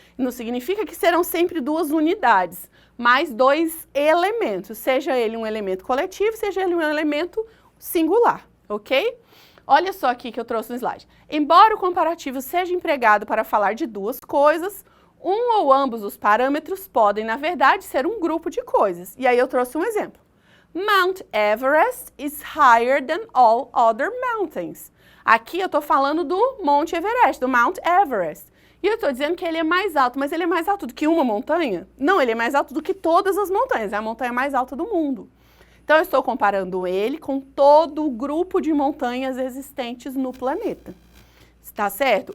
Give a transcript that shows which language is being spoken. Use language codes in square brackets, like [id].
[pt] Não significa que serão sempre duas unidades, mas dois elementos, seja ele um elemento coletivo, seja ele um elemento singular, ok? Olha só aqui que eu trouxe no slide. Embora o comparativo seja empregado para falar de duas coisas, um ou ambos os parâmetros podem, na verdade, ser um grupo de coisas. E aí eu trouxe um exemplo. [en] Mount Everest is higher than all other mountains. [pt] Aqui eu estou falando do Monte Everest, do Mount Everest. E eu estou dizendo que ele é mais alto, mas ele é mais alto do que uma montanha? Não, ele é mais alto do que todas as montanhas. É a montanha mais alta do mundo. Então eu estou comparando ele com todo o grupo de montanhas existentes no planeta. Está certo?